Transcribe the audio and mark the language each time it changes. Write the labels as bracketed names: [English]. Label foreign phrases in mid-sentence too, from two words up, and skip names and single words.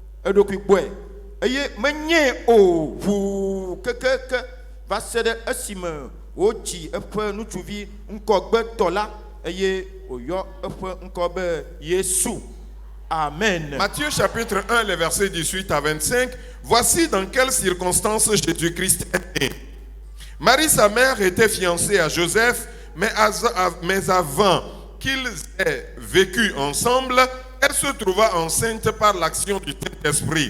[Ewe] eɖokui gbɔe eye menye o ʋuu kekeke va se ɖe esime wodzi eƒe ŋutsuvi ŋkɔgbetɔ la eye wòyɔ eƒe ŋkɔ be Yesu. Amen. [French] Matthieu chapitre 1, les versets 18 à 25. Voici dans quelles circonstances Jésus-Christ est né. Marie, sa mère, était fiancée à Joseph, mais avant qu'ils aient vécu ensemble, elle se trouva enceinte par l'action du Saint-Esprit.